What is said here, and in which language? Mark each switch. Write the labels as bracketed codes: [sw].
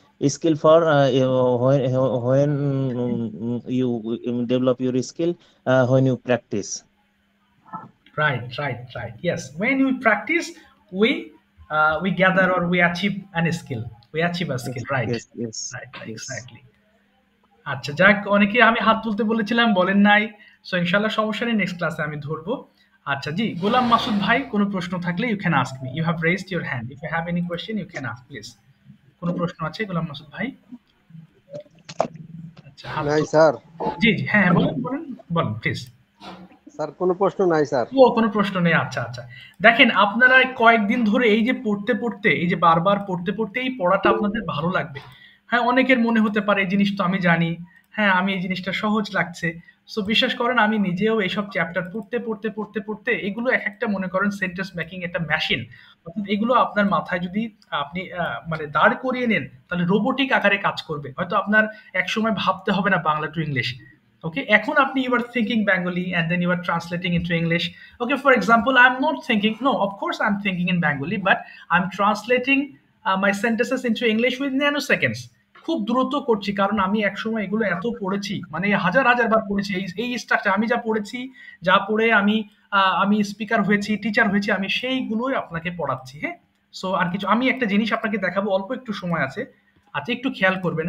[en] A skill for when you develop your skill, when you practice. Right. Yes, when we practice, we gather or we achieve an skill. We achieve a skill, right? Yes, Right, yes. exactly. [bn] আচ্ছা, যাক, অনেকে আমি হাত তুলতে বলেছিলাম, বলেন নাই। So ইনশাল্লাহ সমস্যা নেই, নেক্সট ক্লাসে আমি ধরবো। আচ্ছা জি, গোলাম মাসুদ ভাই, কোনো প্রশ্ন থাকলে [en] You can ask me. You have raised your hand. If you have any question you can ask please. [bn] কোনো প্রশ্ন আছে গোলাম মাসুদ ভাই? আচ্ছা, হাত নাই স্যার। জি, হ্যাঁ, বলেন প্লিজ। স্যার কোনো প্রশ্ন নাই স্যার। কোনো প্রশ্ন নেই। আচ্ছা। দেখেন, আপনারা কয়েকদিন ধরে এই যে পড়তে, এই যে বারবার পড়তে এই পড়াটা আপনাদের ভালো লাগবে। হ্যাঁ, অনেকের মনে হতে পারে এই জিনিস তো আমি জানি, হ্যাঁ, আমি এই জিনিসটা সহজ লাগছে। সো বিশ্বাস করেন, আমি নিজেও এইসব চ্যাপ্টার পড়তে এগুলো এক একটা, মনে করেন, সেন্টেন্স মেকিং একটা মেশিন। অর্থাৎ এগুলো আপনার মাথায় যদি আপনি মানে দাঁড় করিয়ে নেন, তাহলে রোবোটিক আকারে কাজ করবে। হয়তো আপনার একসময় ভাবতে হবে না বাংলা টু ইংলিশ। [en] Okay, [bn] এখন আপনি, [en] you are thinking Bengali and then you are translating into English. Okay, for example, I'm not thinking, no, of course I'm thinking in Bengali, but I'm translating my sentences into English with nanoseconds. [bn] খুব দ্রুত করছি, কারণ আমি একসময় এগুলো এত পড়েছি, মানে হাজার বার পড়েছি। এই স্ট্রাকচার আমি যা পড়েছি, যা পড়ে আমি স্পিকার হয়েছি, টিচার হয়েছি, আমি সেইগুলোই আপনাকে পড়াচ্ছি। হ্যাঁ, সো আর কিছু, আমি একটা জিনিস আপনাকে দেখাবো, অল্প একটু সময় আছে। আচ্ছা, একটু খেয়াল করবেন।